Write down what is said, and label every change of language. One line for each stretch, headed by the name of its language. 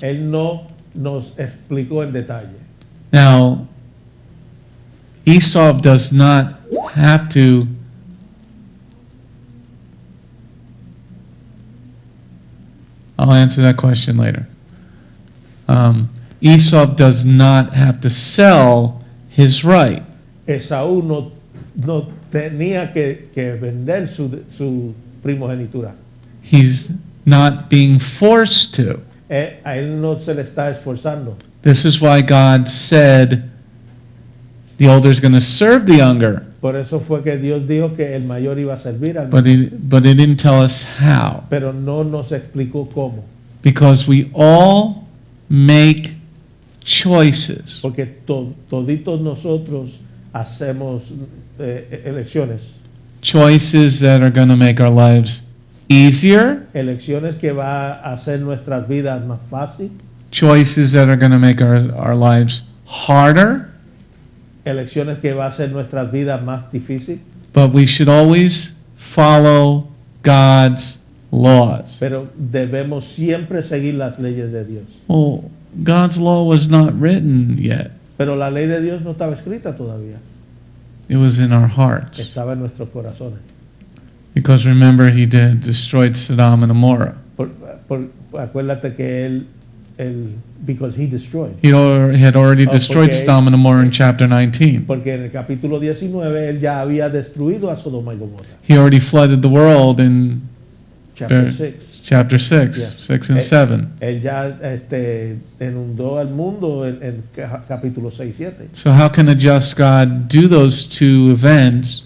Spanish: Él no nos explicó en detalle.
English: Now, Esau does not have to I'll answer that question later. Esau does not have to sell his right.
Spanish: Esaú no tenía que vender su primogenitura.
English: He's not being forced to.
Spanish: A él no se le está esforzando.
English: This is why God said the older is going to serve the younger,
Spanish: Por eso fue que Dios dijo que el mayor iba a servir al
English: but
Spanish: menor.
English: he didn't tell us how.
Spanish: Pero no nos explicó cómo.
English: Because we all make choices.
Spanish: Porque toditos nosotros hacemos elecciones.
English: Choices that are going to make our lives easier,
Spanish: Elecciones que va a hacer nuestras vidas más fácil.
English: choices that are going to make our lives harder,
Spanish: Elecciones que va a hacer nuestras vidas más difícil.
English: but we should always follow God's laws.
Spanish: Pero debemos siempre seguir las leyes de Dios.
English: Well, God's law was not written yet.
Spanish: Pero la ley de Dios no estaba escrita todavía.
English: It was in our hearts.
Spanish: Estaba en nuestros corazones.
English: Because remember, he destroyed Sodom and Gomorrah.
Spanish: Acuérdate que él,
English: because he destroyed. He had already destroyed
Spanish: porque-
English: Sodom and Gomorrah in chapter 19.
Spanish: Porque en el capítulo 19 él ya había destruido a Sodoma y Gomorra.
English: He already flooded the world in Chapter Ver- 6. chapter 6, Yeah. 6 and 7.
Spanish: Él ya inundó al mundo en capítulo 6 y 7.
English: So how can a just God do those two events